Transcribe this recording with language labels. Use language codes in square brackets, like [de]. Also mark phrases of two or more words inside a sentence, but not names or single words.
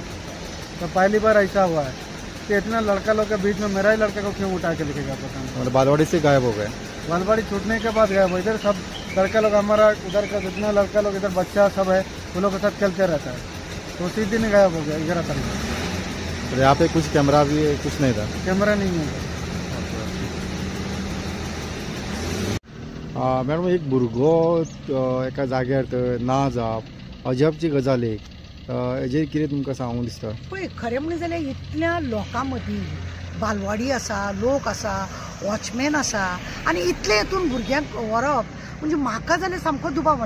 [hi] तो पहली बार ऐसा हुआ है कि इतना लड़का लोग के बीच में मेरा ही लड़का को क्यों उठा के लेके गया पता नहीं. मतलब बालवाड़ी से गायब हो गए? बालवाड़ी छूटने के बाद गायब. इधर सब लड़का लोग हमारा उधर का जितना लड़का लोग इधर बच्चा सब है उन लोग के साथ खेलते रहता है. तो उसी दिन गायब हो गया 11 तारीख को. तो यहाँ पे कुछ कैमरा भी कुछ नहीं था? कैमरा नहीं है. [kok] मॅडम, एक भुरगो एका जाग्यार ना जावप अजबची गजाल एक. हेजेर कितें तुमकां सांगूंक दिसता? पळय, खरें म्हणलें जाल्यार इतल्या लोकां मदीं बालवाडी आसा, लोक आसा, वॉचमॅन आसा आनी इतले हितून भुरग्यांक व्हरप म्हणजे म्हाका जाल्यार सामको दुबाव जाला.